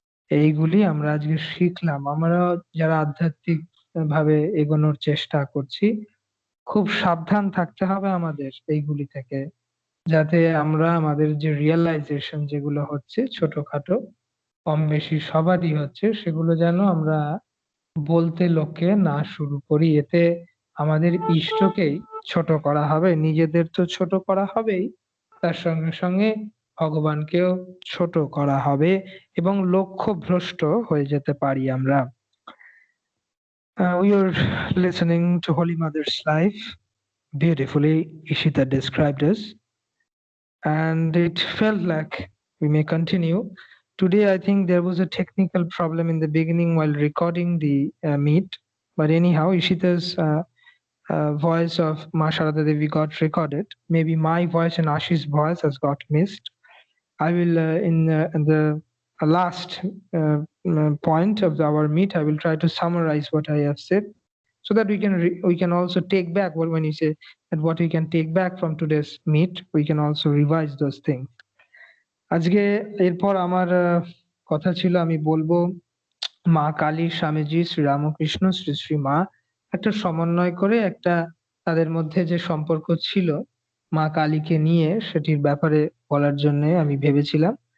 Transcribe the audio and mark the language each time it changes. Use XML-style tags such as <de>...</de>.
<bn>এইগুলি আমরা আজকে শিখলাম। আমরা যারা আধ্যাত্মিক ভাবে এগোনোর চেষ্টা করছি, খুব সাবধান থাকতে হবে আমাদের এইগুলি থেকে, যাতে আমরা আমাদের যে রিয়েলাইজেশন যেগুলো হচ্ছে ছোটখাটো কম বেশি সবারই হচ্ছে, সেগুলো যেন আমরা বলতে লোককে না শুরু করি। এতে আমাদের ইষ্টকেই ছোট করা হবে, নিজেদের তো ছোট করা হবেই, তার সঙ্গে সঙ্গে ভগবানকেও ছোট করা হবে এবং লক্ষ্য ভ্রষ্ট হয়ে যেতে পারি আমরা।</bn> <en>We are listening to Holy Mother's life. Beautifully, Ishita described us, and it felt like we may continue. Today, I think there was a technical problem in the beginning while recording the meet, but anyhow, Ishita's voice of Ma Sarada Devi got recorded. Maybe my voice and Ashi's voice has got missed. I will, in the last point of our meet, I will try to summarize what I have said, so that we can also take back when you say that what we can take back from today's meet, we can also revise those things.</en> <bn>আজকে এরপর আমার কথা ছিল, আমি বলবো মা কালী, স্বামীজি, শ্রী রামকৃষ্ণ, শ্রী শ্রী মা একটা সমন্বয় করে একটা তাদের মধ্যে যে সম্পর্ক ছিল মা কালীকে নিয়ে, সেটির ব্যাপারে বলার জন্য আমি ভেবেছিলাম।</bn>